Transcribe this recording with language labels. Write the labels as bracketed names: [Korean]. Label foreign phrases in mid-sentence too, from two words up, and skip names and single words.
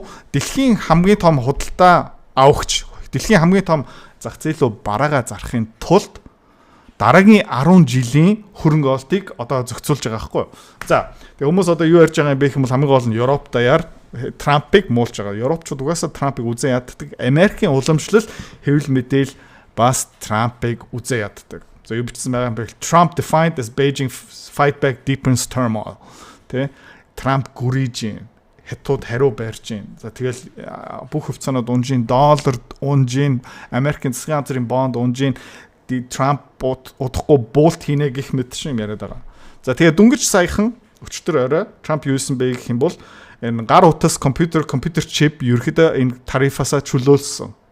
[Mongolian] Дэлхийн хамгийн том худалдаа авахч, дэлхийн хамгийн том зах зээлөө бараагаа зарахын тулд дараагийн 10 жилийн хөрөнгө олтыг одоо зохицуулж байгаа байхгүй юу? За, тэгээ хүмүүс одоо юу ярьж байгаа юм бэ гэх юм бол хамгийн гол нь Европ даяар Трампыг муулж байгаа. Европчууд угаасаа Трампыг үзэн яддаг. Америкийн уламжлал хэвлэл мэдээл бас Трампыг үзэн яддаг. За юу бичсэн байгаа юм бэ? [English] Trump defined as Beijing fight back deepens turmoil. [Mongolian] Тэ? Трамп гүрийж, хятад хариу барьж. За тэгэл бүх хувьцаанууд унжин, доллар унжин, Америкийн засгийн газрын бонд унжин, Трамп удахгүй буулт хийнэ гэх мэт шим яриад байгаа. За тэгээ дүнгиж саяхан өчтөр орой Трамп юу хийсэн бэ гэх юм бол энэ гар утас компьютер чип ерөөдөө энэ тарифаасаа чөлөөлсөн.